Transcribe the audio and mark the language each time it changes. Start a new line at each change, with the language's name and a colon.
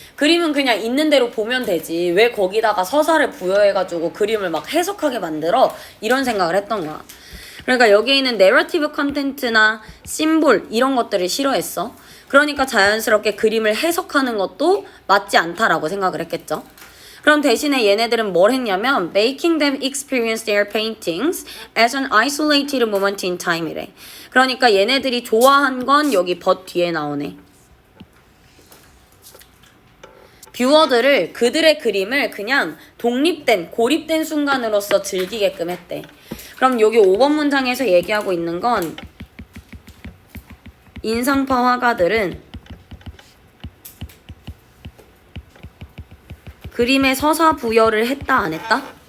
Korean: 그림은 그냥 있는 대로 보면 되지. 왜 거기다가 서사를 부여해가지고 그림을 막 해석하게 만들어? 이런 생각을 했던 거야. 그러니까 여기에 있는 내러티브 컨텐츠나 심볼 이런 것들을 싫어했어. 그러니까 자연스럽게 그림을 해석하는 것도 맞지 않다라고 생각을 했겠죠. 그럼 대신에 얘네들은 뭘 했냐면
English: making them experience their paintings as an isolated moment in time이래.
Korean: 그러니까 얘네들이 좋아한 건 여기 but 뒤에 나오네. 뷰어들을 그들의 그림을 그냥 독립된 고립된 순간으로서 즐기게끔 했대. 그럼 여기 5번 문장에서 얘기하고 있는 건 인상파 화가들은 그림의 서사 부여를 했다 안 했다?